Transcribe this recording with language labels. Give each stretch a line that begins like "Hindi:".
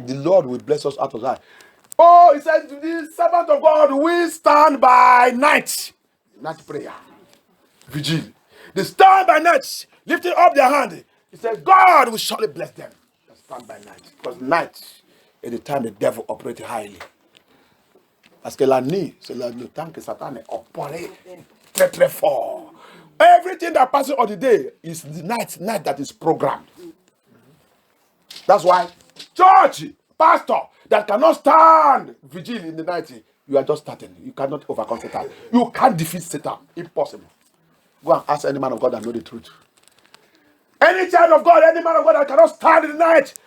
English: The Lord will bless us out of Zion. Oh, he said, the servant of God will stand by night. Night prayer. Vigil. They stand by night, lifting up their hand. He said, God will surely bless them. They stand by night. Because night is the time the devil operates highly.
French: Parce que la nuit, c'est le temps que Satan opère très très fort.
English: Everything that passes on the day is the night that is programmed. That's why church, pastor, that cannot stand vigil in the night, you are just starting. You cannot overcome Satan. You can't defeat Satan. Impossible. Go and ask any man of God that know the truth. Any child of God, any man of God that cannot stand in the night